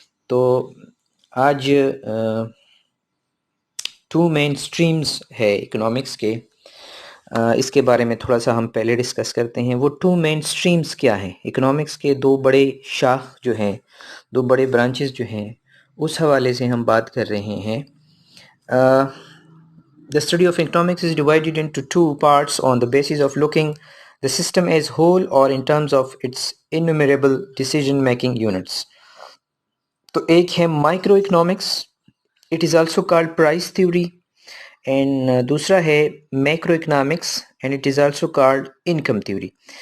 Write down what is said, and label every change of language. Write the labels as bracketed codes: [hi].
[hi] तो आज to main streams है इकोनॉमिक्स के, इसके बारे में थोड़ा सा हम पहले डिस्कस करते हैं। वो टू मेन स्ट्रीम्स क्या हैं इकोनॉमिक्स के, दो बड़े शाख जो हैं, दो बड़े ब्रांचेस जो हैं, उस हवाले से हम बात कर रहे हैं। [en] The study of economics is divided into two parts on the basis of looking the system as whole or in terms of its innumerable decision making units. [hi] तो एक है [en] micro economics, it is also called price theory, and [hi] दूसरा है [en] Macro economics and it is also called income theory.